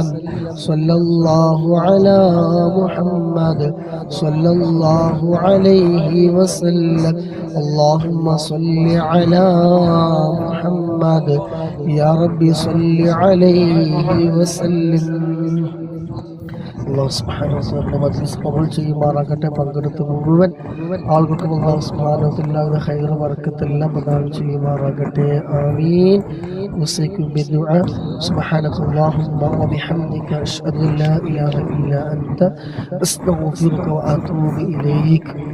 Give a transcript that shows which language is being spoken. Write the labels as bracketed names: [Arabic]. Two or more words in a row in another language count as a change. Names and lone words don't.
[Arabic] صلى الله على محمد صلى الله عليه وسلم. اللهم صل على محمد يا ربي صل عليه وسلم. [Malayalam] അല്ലാഹു [Arabic] سبحانه وتعالى [Malayalam] മജ്ലിസ് ഖബൂൽ ചെയ്യുമാറാകട്ടെ. പങ്കെടുത്ത മുഴുവൻ ആളുകൾക്കും അല്ലാഹു [Arabic] سبحانه وتعالى [Malayalam] ഖൈർ ബർക്കത്ത് എല്ലാം പ്രദാനം ചെയ്യുമാറാകട്ടെ. [Arabic] آمين أوصيكم بالدعاء. سبحانك اللهم وبحمدك أشهد أن لا إله إلا أنت أستغفرك وأتوب إليك.